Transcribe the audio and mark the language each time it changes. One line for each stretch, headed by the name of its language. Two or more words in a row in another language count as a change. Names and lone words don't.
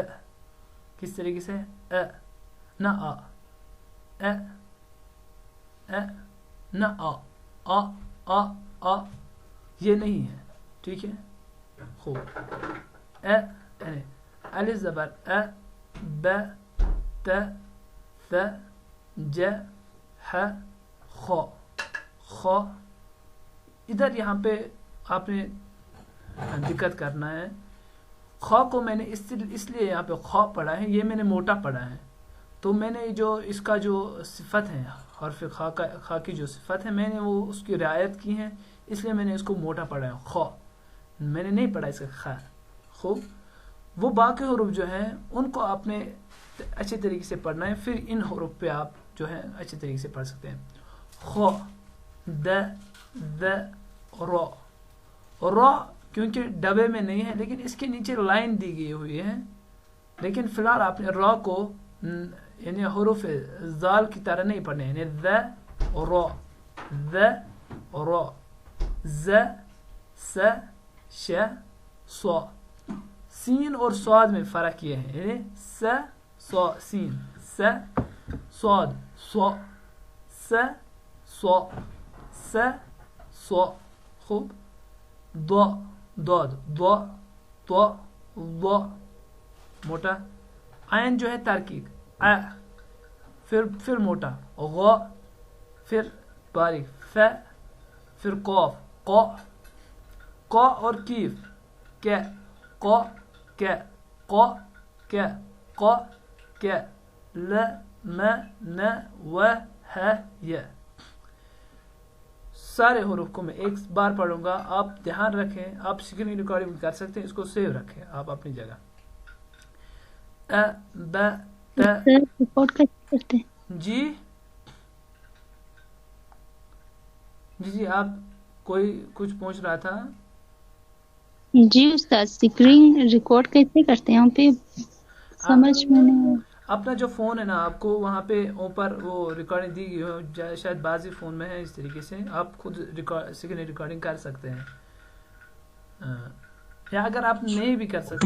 Urdu: کس طریقے سے نہ نہ یہ نہیں ہے، ٹھیک ہے. خوب الف زبر ب ت ث ج ح خ. ادھر یہاں پہ آپ نے دقت کرنا ہے. خا کو میں نے اس لیے یہاں پہ خا پڑھا ہے، یہ میں نے موٹا پڑھا ہے. تو میں نے جو اس کا جو صفت ہے حرف خا کی جو صفت ہے میں نے وہ اس کی رعایت کی ہے، اس لیے میں نے اس کو موٹا پڑھا ہے. خا میں نے نہیں پڑھا اس کا خا. خوب وہ باقی حروف جو ہیں ان کو آپ نے اچھے طریقے سے پڑھنا ہے، پھر ان حروف پہ آپ جو ہے اچھے طریقے سے پڑھ سکتے ہیں. خ د ذ را. را کیونکہ ڈبے میں نہیں ہے لیکن اس کے نیچے لائن دی گئی ہوئی ہے، لیکن فی الحال آپ نے را کو یعنی حروف زال کی طرح نہیں پڑھنے، یعنی ذ را ذ را ز س ش ص. سین اور صاد میں فرق یہ ہے، یعنی س ص سین س صاد ص س ص س ص. خوب ض ضاد ض ط ض موٹا. عین جو ہے ترکیب ا، پھر موٹا غ، پھر باریک ف، پھر قاف ق، ق اور کیف ک ق ک ق ک ق ک ل م ن و ه ی. سارے حروف کو میں ایک بار پڑھوں گا، آپ دھیان رکھیں. آپ
English: screen recording
Urdu: کر سکتے ہیں، اس کو سیو رکھیں آپ اپنی جگہ. ا ب ت. رپورٹ کیسے کرتے ہیں؟ جی آپ کوئی کچھ پوچھ رہا تھا؟ جی استاد
English: screen record
Urdu: کیسے کرتے ہیں؟ پہ سمجھ میں نہیں. اپنا جو فون ہے نا آپ کو وہاں پہ اوپر وہ ریکارڈنگ دی گئی ہو، شاید بعضی فون میں ہے اس طریقے سے آپ خود
English: screen recording
Urdu: کر سکتے ہیں، یا اگر آپ نہیں بھی کر سکتے